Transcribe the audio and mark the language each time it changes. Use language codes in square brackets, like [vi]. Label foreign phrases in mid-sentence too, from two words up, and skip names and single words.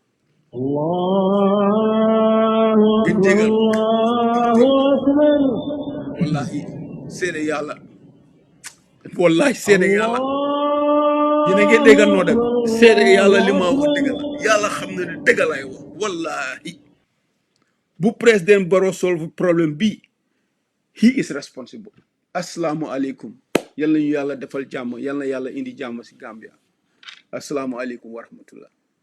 [wo] Wallahi seede yàlla wallahi seede yàlla yéen a ngi déggal noo dem seede yàlla li ma wax dëgg la yàlla xam na ne dëgg lay wax wallahi bu président Barrow solve problème bi [en] he is responsible. [ar] Assalaamu aleykum [wo] yal na ñu yàlla defal jàmm yal na yàlla indi jàmm si Gambia. [ar] Assalaamu aleykum wa rahmatullah.